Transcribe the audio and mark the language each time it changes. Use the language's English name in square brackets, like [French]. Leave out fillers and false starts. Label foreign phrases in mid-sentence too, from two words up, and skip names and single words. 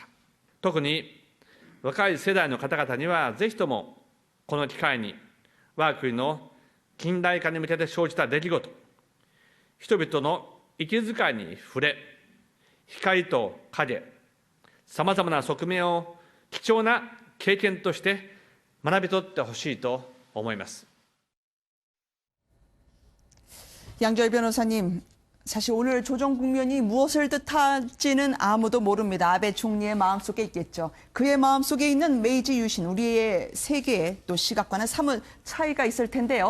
[Japanese] 特に若い世代の方々にはぜひともこの機会に我が国の近代化に向けて生じた出来事、人々の息遣いに触れ、光と影、さまざまな側面を貴重な経験として学び取ってほしいと思います。 [Korean] 양조희 변호사님, 사실 오늘 조정 국면이 무엇을 뜻할지는 아무도 모릅니다. 아베 총리의 마음속에 있겠죠. 그의 마음속에 있는 메이지 유신, 우리의 세계의 또 시각과는 사뭇 차이가 있을 텐데요.